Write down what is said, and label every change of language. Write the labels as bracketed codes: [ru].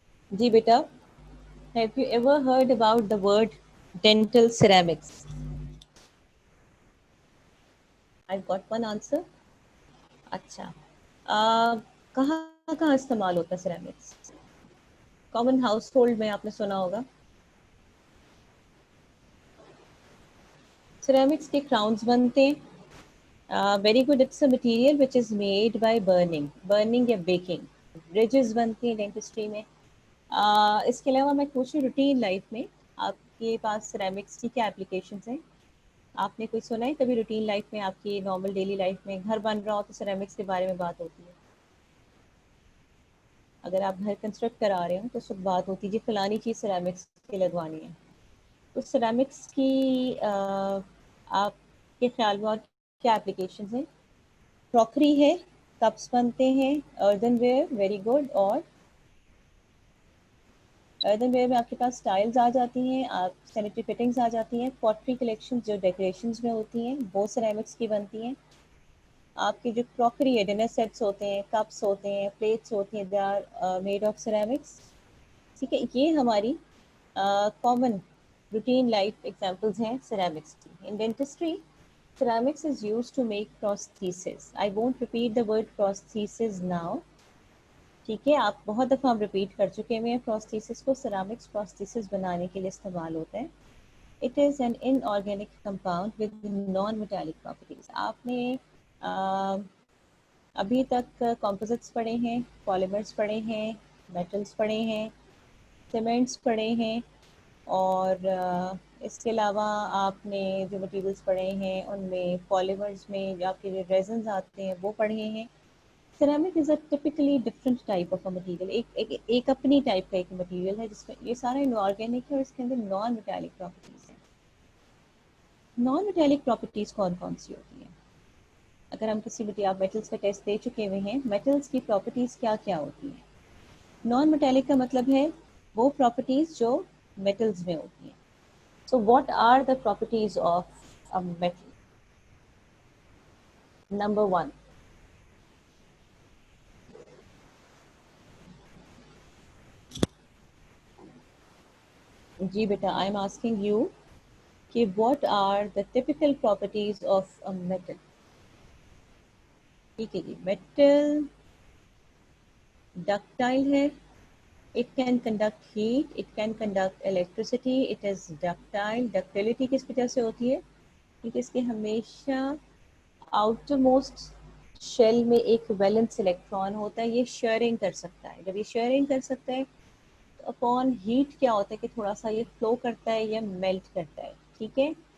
[en] جی بیٹا، have you ever heard about the word dental ceramics? I got one answer. [ur] اچھا، کہاں کہاں استعمال ہوتا ہے سیرامکس؟ کامن ہاؤس ہولڈ میں آپ نے سنا ہوگا. سیرامکس کے کراؤنس بنتے ہیں. [en] Very good. It's a material which is made by burning یا baking. [ur] بریجز بنتی ہیں ڈینٹسٹری میں. اس کے علاوہ میں پوچھوں روٹین لائف میں آپ کے پاس سیرامکس کی کیا اپلیکیشنس ہیں؟ آپ نے کوئی سنا ہے کبھی روٹین لائف میں آپ کی نارمل ڈیلی لائف میں گھر بن رہا ہو تو سیرامکس کے بارے میں بات ہوتی ہے؟ اگر آپ گھر کنسٹرکٹ کرا رہے ہو تو اس وقت بات ہوتی ہے جی فلانی چیز سیرامکس کی لگوانی ہے. تو سیرامکس کی آپ کے خیال میں اور کیا اپلیکیشنز ہیں؟ کراکری ہے، کپس بنتے ہیں، اردن ویئر. [en] Very good. [ur] اور اردن ویئر میں آپ کے پاس ٹائلز آ جاتی ہیں، آپ سینیٹری فٹنگس آ جاتی ہیں. پوٹری کلیکشن جو ڈیکوریشنز میں ہوتی ہیں وہ سیرامکس کی بنتی ہیں. آپ کی جو کراکری ہے، ڈنر سیٹس ہوتے ہیں، کپس ہوتے ہیں، پلیٹس ہوتی ہیں، [en] They are made of ceramics. [ur] ٹھیک ہے، یہ ہماری کامن روٹین لائف ایگزامپلز ہیں سیرامکس کی. [en] In dentistry ceramics is used to make prosthesis. I won't repeat the word prosthesis now. [ur] ٹھیک ہے، آپ بہت دفعہ ہم ریپیٹ کر چکے ہوئے ہیں پروستھیسس کو. سیرامکس پروستھیسس بنانے کے لیے استعمال ہوتا ہے. [en] It is an inorganic compound with non metallic properties. [ur] آپ نے ابھی تک کمپوزٹس پڑھے ہیں، پالیمرس پڑھے ہیں، میٹلس پڑھے ہیں، سیمنٹس پڑھے ہیں، اور اس کے علاوہ آپ نے جو مٹیریلس پڑھے ہیں ان میں پالیمرز میں آپ کے جو ریزنز آتے ہیں وہ پڑھے ہیں. [en] Ceramic is a typically different type of a material. [ur] ایک اپنی ٹائپ کا ایک مٹیریل ہے جس میں یہ سارا ان آرگینک ہے اور اس کے اندر نان میٹیلک پراپرٹیز ہیں. نان میٹیلک پراپرٹیز کون کون سی ہوتی ہیں؟ اگر ہم کسی بھی آپ میٹلس کا ٹیسٹ دے چکے ہوئے ہیں، میٹلس کی پراپرٹیز کیا کیا ہوتی ہیں؟ نان میٹیلک کا مطلب ہے وہ پراپرٹیز جو میٹلز میں ہوتی ہیں. [en] So what are the properties of a metal? Number 1. جی بیٹا، I am asking you کہ what are the typical properties of a metal? [ur] ٹھیک ہے جی. میٹل ڈکٹائل ہے. [en] It can conduct heat, it can conduct electricity, it is ductile. [ur] Ductility کس وجہ سے ہوتی ہے؟ کیونکہ اس کے ہمیشہ آؤٹر موسٹ شیل میں ایک ویلنس الیکٹران ہوتا ہے. یہ شیئرنگ کر سکتا ہے. جب یہ شیئرنگ کر سکتا ہے تو اپون ہیٹ کیا ہوتا ہے کہ تھوڑا سا یہ فلو کرتا ہے یا میلٹ کرتا ہے. ٹھیک ہے.